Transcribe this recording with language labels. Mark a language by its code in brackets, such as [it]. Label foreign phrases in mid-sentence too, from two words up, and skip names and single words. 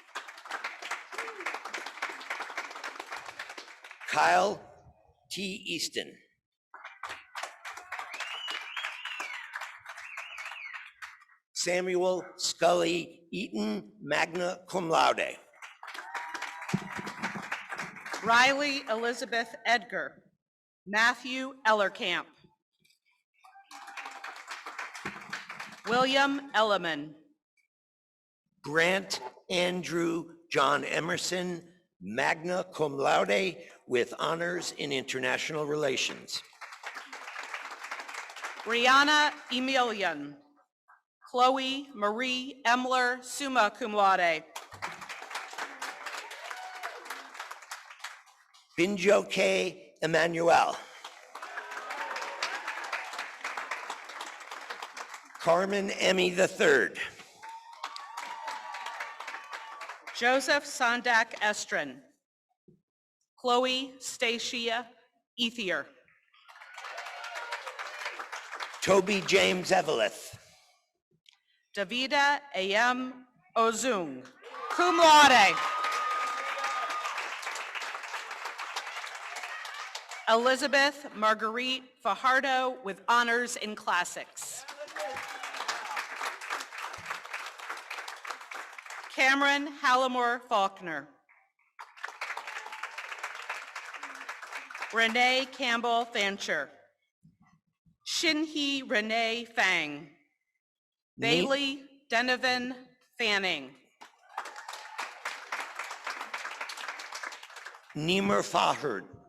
[en] Kyle T. Easton. Samuel Scully Eaton, [la] magna cum laude. [en] Riley Elizabeth Edgar. Matthew Ellerkamp. William Elliman. Grant Andrew John Emerson, [la] magna cum laude, [en] with honors in international relations. Brianna Emilian. Chloe Marie Emler, [la] summa cum laude. [en] Binjo K. Emmanuel. Carmen Emmy III. Joseph Sondak Estrin. Chloe Stacia Ethier. Toby James Eveleth. Davida A.M. Ozung, [la] cum laude. [en] Elizabeth Marguerite Fajardo, with honors in classics. Cameron Hallamore Faulkner. Renee Campbell Fancher. Shinhee Renee Fang. Bailey Denovan Fanning. Nimer Faherd.